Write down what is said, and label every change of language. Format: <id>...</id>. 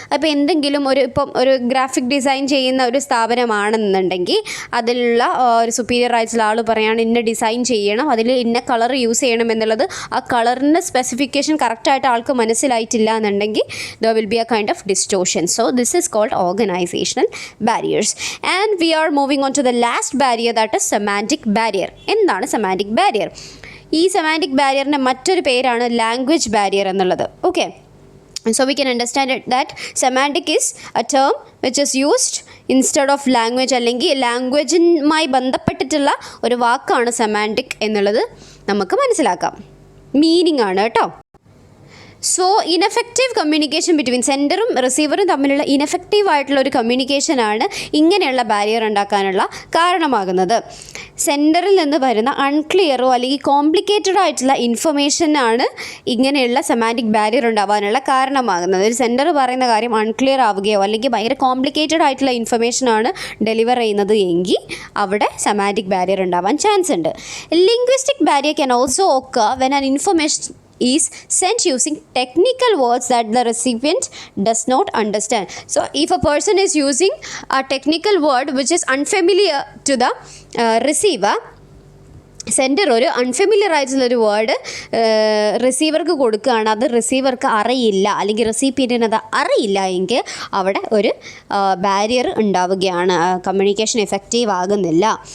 <ml>അപ്പോൾ എന്തെങ്കിലും ഇപ്പം ഒരു ഗ്രാഫിക് ഡിസൈൻ ചെയ്യുന്ന ഒരു സ്ഥാപനമാണെന്നുണ്ടെങ്കിൽ അതിലുള്ള ഒരു സുപ്പീരിയർ ആയിട്ടുള്ള ആൾ പറയുകയാണ് ഇന്ന ഡിസൈൻ ചെയ്യണം, അതിൽ ഇന്ന കളർ യൂസ് ചെയ്യണം എന്നുള്ളത്, ആ കളറിൻ്റെ സ്പെസിഫിക്കേഷൻ കറക്റ്റായിട്ട് ആൾക്ക് മനസ്സിലായിട്ടില്ല എന്നുണ്ടെങ്കിൽ</ml> <en>There will be a kind of distortion. So this is called organizational barriers. And we are moving on to the last barrier, that is semantic barrier.</en> <ml>എന്താണ് സെമാൻറ്റിക് ബാരിയർ? ഈ സെമാൻറ്റിക് ബാരിയറിൻ്റെ മറ്റൊരു പേരാണ് ലാംഗ്വേജ് ബാരിയർ എന്നുള്ളത്. Okay,</ml> <en>So we can understand it that semantic is a term which is used instead of language,</en> <ml>അല്ലെങ്കിൽ ലാംഗ്വേജുമായി ബന്ധപ്പെട്ടിട്ടുള്ള ഒരു വാക്കാണ് semantic എന്നുള്ളത് നമുക്ക് മനസ്സിലാക്കാം. മീനിങ് ആണ് കേട്ടോ. സോ</ml> <en>ineffective communication between</en> <ml>സെൻഡറും റിസീവറും തമ്മിലുള്ള ഇനഫക്റ്റീവ് ആയിട്ടുള്ള ഒരു കമ്മ്യൂണിക്കേഷനാണ് ഇങ്ങനെയുള്ള ബാരിയർ ഉണ്ടാക്കാനുള്ള കാരണമാകുന്നത്. സെൻഡറിൽ നിന്ന് വരുന്ന അൺക്ലിയറോ അല്ലെങ്കിൽ കോംപ്ലിക്കേറ്റഡ് ആയിട്ടുള്ള ഇൻഫർമേഷനാണ് ഇങ്ങനെയുള്ള സെമാൻറ്റിക് ബാരിയർ ഉണ്ടാവാനുള്ള കാരണമാകുന്നത്. ഒരു സെൻഡർ പറയുന്ന കാര്യം അൺക്ലിയർ ആവുകയോ അല്ലെങ്കിൽ ഭയങ്കര കോംപ്ലിക്കേറ്റഡ് ആയിട്ടുള്ള ഇൻഫർമേഷനാണ് ഡെലിവർ ചെയ്യുന്നത് എങ്കിൽ അവിടെ സെമാൻറ്റിക് ബാരിയർ ഉണ്ടാവാൻ ചാൻസ് ഉണ്ട്.</ml> <en>Linguistic barrier can also occur when an information is sent using technical words that the recipient does not understand. So if a person is using a technical word which is unfamiliar to the receiver,</en> <ml>sender ഒരു unfamiliar ആയിട്ടുള്ളൊരു word റിസീവർക്ക് കൊടുക്കുകയാണ്, അത് റിസീവർക്ക് അറിയില്ല അല്ലെങ്കിൽ റെസിപ്പിയൻറ്റിന് അത് അറിയില്ല എങ്കിൽ അവിടെ ഒരു ബാരിയർ ഉണ്ടാവുകയാണ്, കമ്മ്യൂണിക്കേഷൻ എഫക്റ്റീവ് ആകുന്നില്ല.</ml>